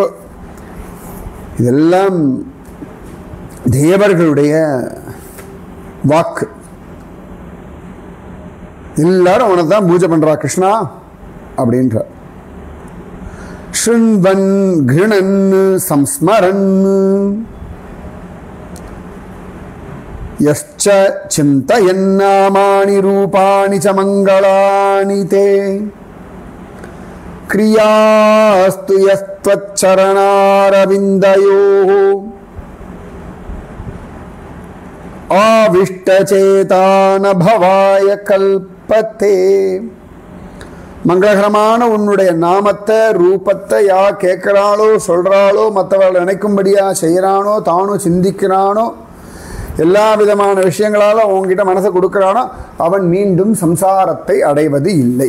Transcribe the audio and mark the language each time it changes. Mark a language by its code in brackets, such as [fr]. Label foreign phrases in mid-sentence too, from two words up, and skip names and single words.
[ta] இதெல்லாம் தேவர்களுடைய வாக்கு. எல்லாரும் அவனை தான் பூஜை பண்றா கிருஷ்ணா அப்படின்ற. [sa] शृण्वन् गृणन् संस्मरन्. यश्च चिन्तयन्नामानि रूपाणि च मङ्गलानि ते क्रियास्तु यस्त्वच्चरणारविन्दयोः आविष्टचेता न भवाय कल्पते. [ta] மங்களகரமான உன்னுடைய நாமத்தை ரூபத்தை யார் கேட்குறாளோ சொல்கிறாளோ மற்றவர்கள் நினைக்கும்படியா செய்கிறானோ தானும் சிந்திக்கிறானோ எல்லா விதமான விஷயங்களாலும் உங்ககிட்ட மனசை கொடுக்குறானோ அவன் மீண்டும் சம்சாரத்தை அடைவது இல்லை.